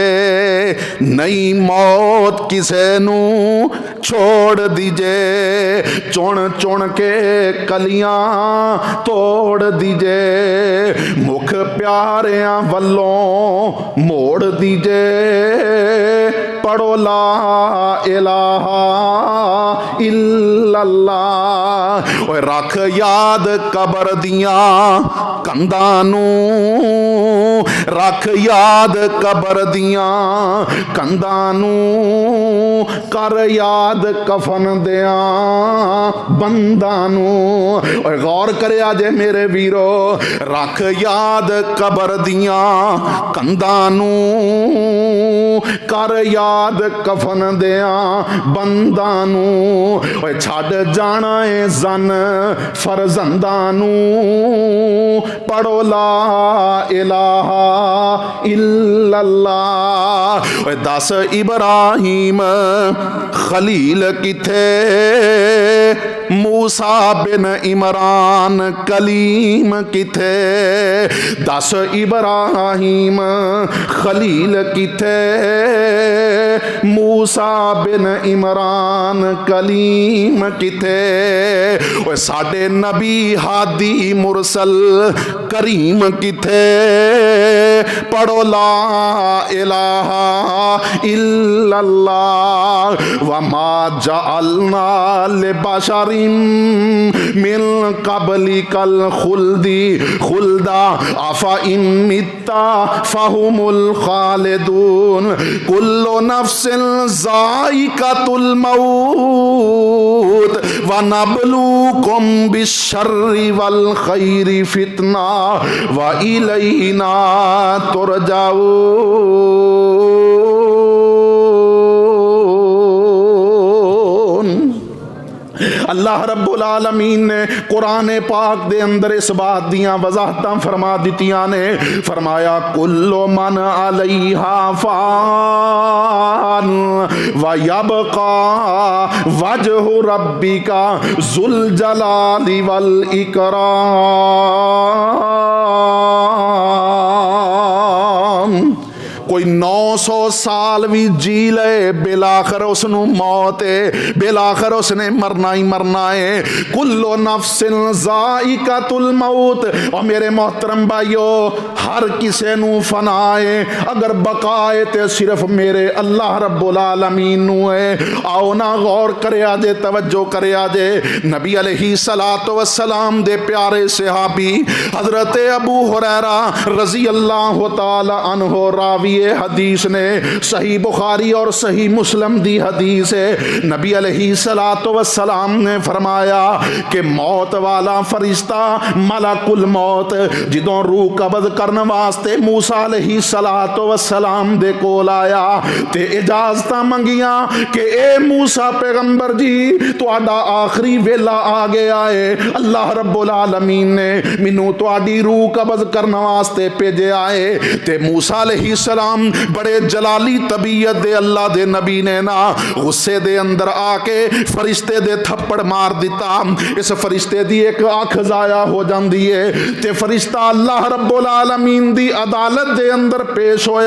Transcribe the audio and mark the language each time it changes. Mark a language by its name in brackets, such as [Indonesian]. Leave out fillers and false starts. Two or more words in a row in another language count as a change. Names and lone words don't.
[Punjabi] نہیں موت کسے نوں چھوڑ دیجے، چن چن کے کلیاں توڑ دیجے. مکھ پیاریاں ولوں موڑ دیجے، پڑھو [Arabic] لا إله إلا الله. [Punjabi] اوئے رکھ یاد قبر دیاں کندھاں نوں، رکھ یاد قبر دیاں کندھاں نوں، کر یاد کفن دیاں بنداں نوں. اوئے غور کریا جے میرے ویرو، رکھ یاد قبر دیاں کندھاں نوں، کر یاد کفن دیاں بنداں نوں. اوئے چھڈ جانا ہے جن فرزنداں نوں، پڑھو [Arabic] لا إله إلا الله. [Punjabi] اوئے دس ابراہیم خلیل کتھے، موسیٰ بن عمران کلیم کتھے. دس ابراہیم خلیل کتھے، موسیٰ بن عمران کلیم کتھے. اوئے ساڈے نبی ہادی مرسل کریم کتھے، پڑھو [Arabic] لا إله إلا الله. وما جعلنا لبشر من قبلك الخلد خلدا أفإن مت فهم الخالدون. كل نفس ذائقة الموت ونبلوكم بالشر والخير فتنة وإلينا ترجعون. الله رب العالمين [Punjabi] نے قرآن پاک دے اندر اس بات دیاں وضاحتاں فرما دتیاں نے. [Arabic] فرمایا كل من عليها فان ويبقى وجه ربك ذو الجلال والإكرام. [Punjabi] کوئی 900 سال بھی جی لے، بالآخر اوہنوں موت ہے، بالآخر اوہنے مرنا ہی مرنا ہے. [Arabic] كل نفس ذائقة الموت. [Urdu] اور میرے محترم بھائیوں, [Punjabi] ہر کسے نوں فنا ہے، اگر بقا اے تے صرف میرے [Arabic] الله رب العالمين [Punjabi] نوں ہے. آؤ نا غور کریا جے، توجہ کریا جے. [Arabic] نبي عليه الصلاة والسلام [Punjabi] دے پیارے صحابی حضرت ابو ہریرہ [Arabic] رضي الله تعالى عنه [Punjabi] راوی حدیث نے، صحیح بخاری اور صحیح مسلم دی حدیث ہے. [Arabic] نبي عليه الصلاة والسلام [Punjabi] نے فرمایا کہ موت والا فرشتہ ملک الموت جدوں روح قبض کرنے واسطے موسیٰ [Arabic] عليه الصلاة والسلام [Punjabi] دے کول آیا تے اجازتاں منگیاں کہ اے موسیٰ پیغمبر جی، تہاڈا آخری ویلا آ گیا ہے. [Arabic] الله رب العالمين [Punjabi] نے مینوں تہاڈی روح قبض کرنے واسطے بھیجا ہے. تے موسیٰ علیہ السلام بڑے جلالی طبیعت دے اللہ دے نبی نے نا غصے دے اندر آ کے فرشتے دے تھپڑ مار دتا. اس فرشتے دی اک اکھ ضائع ہو جاتی ہے تے فرشتہ [Arabic] الله رب العالمين [Punjabi] دی عدالت دے اندر پیش ہویا.